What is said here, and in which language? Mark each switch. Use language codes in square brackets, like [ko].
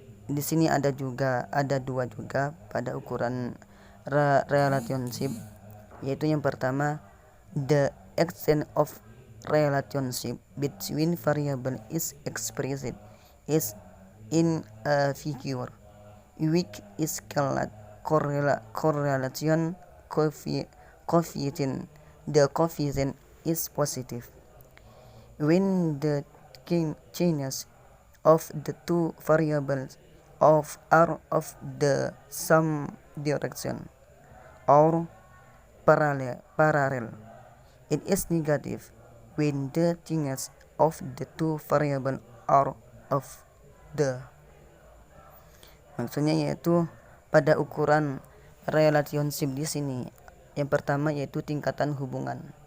[id] Di sini ada 2 juga pada ukuran relationship, yaitu yang pertama [en] The extent of relationship between variables is expressed is in a figure, which is called correlation coefficient. The coefficient is positive when the changes of the two variables are of the same direction or parallel. It is negative when the changes of the two variables are of the. [id] Maksudnya yaitu pada ukuran relationship di sini, yang pertama yaitu tingkatan hubungan.